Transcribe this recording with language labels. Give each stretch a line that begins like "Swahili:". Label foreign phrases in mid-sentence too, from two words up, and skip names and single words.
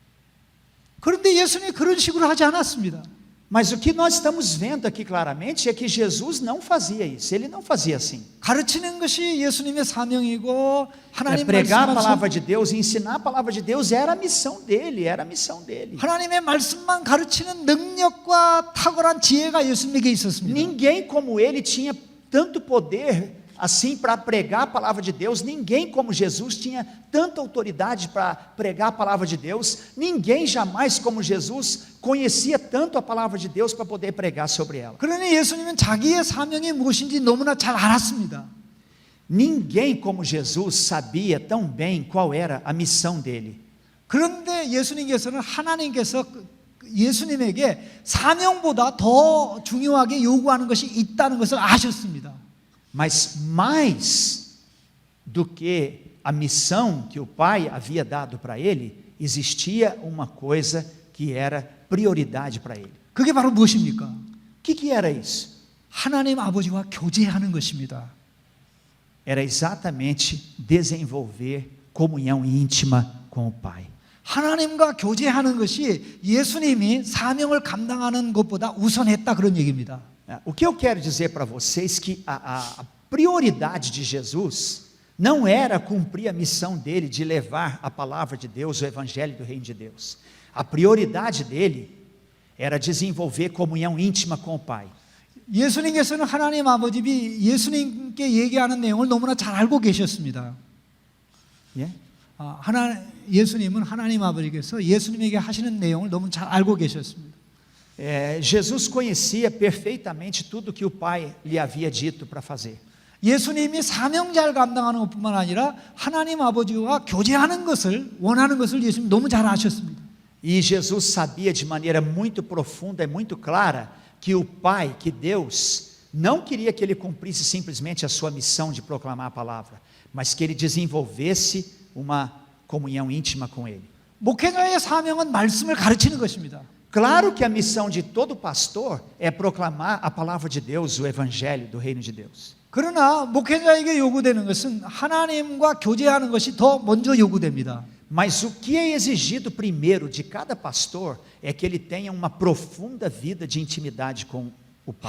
Korean: 그런데 예수님이 그런 식으로 하지 않았습니다.
Portuguese: Mas o que nós estamos vendo aqui claramente é que Jesus não fazia isso, ele não fazia assim.
Korean: 가르치는 것이 예수님의 사명이고 하나님
Portuguese: pregar a
Korean: 말씀만
Portuguese: palavra de Deus e ensinar a palavra de Deus era a missão dele,
Korean: 하나님의 말씀만 가르치는 능력과 탁월한 지혜가 예수님에게 있었습니다.
Portuguese: Ninguém como ele tinha tanto poder assim para pregar a palavra de Deus, ninguém como Jesus tinha tanta autoridade para pregar a palavra de Deus, ninguém jamais como Jesus conhecia tanto a palavra de Deus para poder pregar sobre ela.
Korean: 그러니 예수님은 자기의 사명이 무엇인지 너무나 잘 알았습니다.
Portuguese: Ninguém como Jesus sabia tão bem qual era a missão dele.
Korean: 그런데 예수님께서는 하나님께서 예수님에게 사명보다 더 중요하게 요구하는 것이 있다는 것을 아셨습니다.
Portuguese: Mas mais do que a missão que o Pai havia dado para ele, existia uma coisa que era prioridade para ele.
Korean: 그게 바로 무엇입니까?
Portuguese: O que era isso?
Korean: 하나님 아버지와 교제하는 것입니다.
Portuguese: Era exatamente desenvolver comunhão íntima com o Pai.
Korean: 하나님과 교제하는 것이 예수님이 사명을 감당하는 것보다 우선했다 그런 얘기입니다.
Portuguese: O que eu quero dizer para vocês que a prioridade de Jesus não era cumprir a missão dele de levar a palavra de Deus, o evangelho do reino de Deus. A prioridade dele era desenvolver comunhão íntima com o Pai.
Korean: 예수님께서는 하나님 아버지 예수님께 얘기하는 내용을 너무나 잘 알고 계셨습니다. 예수님은 하나님 아버지께서 예수님에게 하시는 내용을 너무 잘 알고 계셨습니다.
Portuguese: Jesus conhecia perfeitamente tudo que o Pai lhe havia dito para fazer.
Korean: 예수님이 사명자를 감당하는 것뿐만 아니라 하나님 아버지와 교제하는 것을 원하는 것을 예수님 너무 잘 아셨습니다.
Portuguese: E Jesus sabia de maneira muito profunda e muito clara que o Pai, que Deus, não queria que ele cumprisse simplesmente a sua missão de proclamar a palavra, mas que ele desenvolvesse uma comunhão íntima com ele.
Korean: 목회자의 사명은 말씀을 가르치는 것입니다.
Portuguese: Claro que a missão de todo pastor é proclamar a palavra de Deus, o evangelho do reino de Deus.
Korean: 그러나 목회자에게 요구되는 것은 하나님과 교제하는 것이 더 먼저 요구됩니다.
Portuguese: Mas o que é exigido primeiro de cada pastor é que ele tenha uma profunda vida de intimidade com o Pai.